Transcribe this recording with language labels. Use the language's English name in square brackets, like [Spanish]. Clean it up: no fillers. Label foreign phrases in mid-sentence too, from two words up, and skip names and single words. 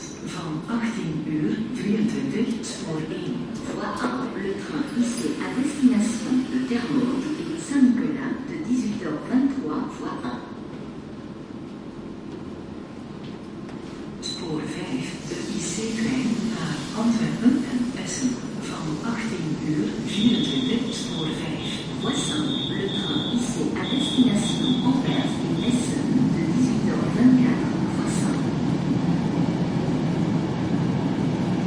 [Dutch] Van 18:23, spoor 1. [French] Voie 1, le train IC à destination de Termonde et Saint-Nicolas de 18h23, voie 1. [Dutch] Spoor 5, de IC-trein naar Antwerpen en Essen. Van 18:24, spoor 5. [French] Voie 5, le train IC à destination Anvers et Essen de 18h24, voie 5.